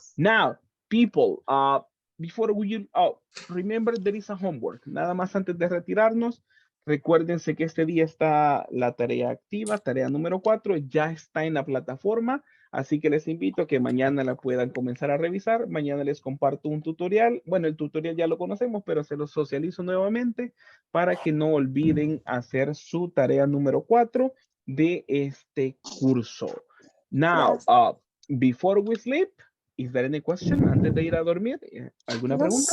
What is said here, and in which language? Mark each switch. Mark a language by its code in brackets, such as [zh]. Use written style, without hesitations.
[en] Now, people, before we, remember there is a homework. [es] Nada más antes de retirarnos, recuérdense que este día está la tarea activa, tarea número 4, ya está en la plataforma. Así que les invito a que mañana la puedan comenzar a revisar. Mañana les comparto un tutorial. Bueno, el tutorial ya lo conocemos, pero se lo socializo nuevamente para que no olviden hacer su tarea número 4 de este curso. [en] Now, before we sleep, is there any question? [es] Antes de ir a dormir, ¿alguna pregunta?